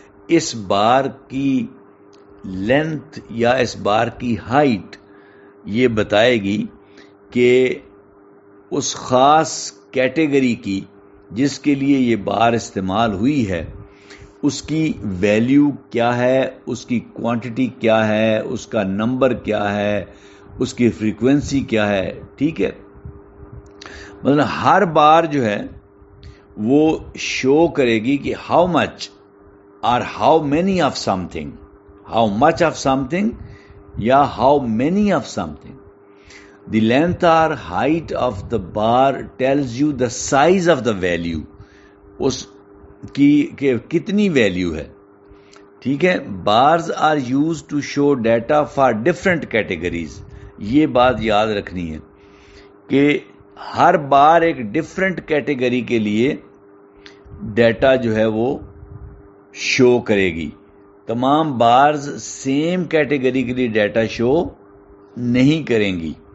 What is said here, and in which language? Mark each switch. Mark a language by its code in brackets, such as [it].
[ur] اس بار کی لینتھ یا اس بار کی ہائٹ یہ بتائے گی کہ اس خاص کیٹیگری کی جس کے لیے یہ بار استعمال ہوئی ہے اس کی ویلیو کیا ہے، اس کی کوانٹٹی کیا ہے، اس کا نمبر کیا ہے، اس کی فریکوینسی کیا ہے، ٹھیک ہے. مطلب ہر بار جو ہے وہ شو کرے گی کہ [en] How much اور how many of something, how much of something یا how many of something. The length or height of the bar tells you the size of the value، [ur] اس کی کہ کتنی value ہے، ٹھیک ہے. [en] bars are used to show data for different categories. [ur] یہ بات یاد رکھنی ہے کہ ہر بار ایک ڈفرینٹ کیٹیگری کے لیے ڈیٹا جو ہے وہ شو کرے گی. تمام بارز سیم کیٹیگری کے لیے ڈیٹا شو نہیں کریں گی.